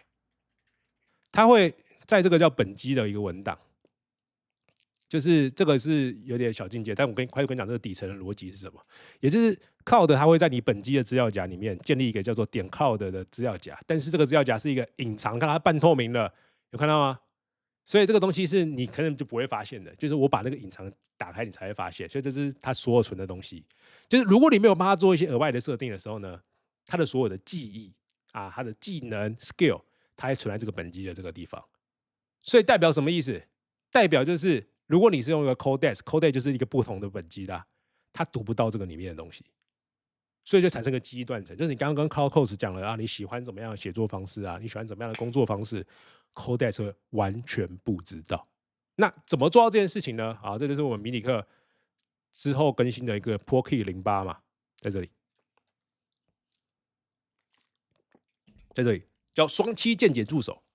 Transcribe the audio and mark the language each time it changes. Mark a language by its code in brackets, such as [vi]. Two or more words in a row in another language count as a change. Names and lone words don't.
[zh] 它會在這個叫本機的一個文檔，就是這個是有點小進階，但我快跟你講這個底層的邏輯是什麼？也就是 Cloud 它會在你本機的資料夾裡面建立一個叫做點 Cloud 的資料夾，但是這個資料夾是一個隱藏，看它半透明的，有看到嗎？所以這個東西是你可能就不會發現的，就是我把那個隱藏打開，你才會發現。所以這是它所有存的東西。就是如果你沒有幫他做一些額外的設定的時候呢，它的所有的記憶啊，它的技能 skill， 它還存在這個本機的這個地方。所以代表什麼意思？代表就是如果你是用一個 Codex 就是一個不同的本機的，它讀不到這個裡面的東西，所以就產生個記憶斷層。就是你剛剛跟 Cloud Coach 講了啊，你喜歡怎麼樣的寫作方式啊，你喜歡怎麼樣的工作方式。Codex 會完全不知道，那怎麼做到這件事情呢？啊，這就是我們迷你課之後更新的一個 ProKey 08嘛，在這裡，在這裡叫雙棲見解助手。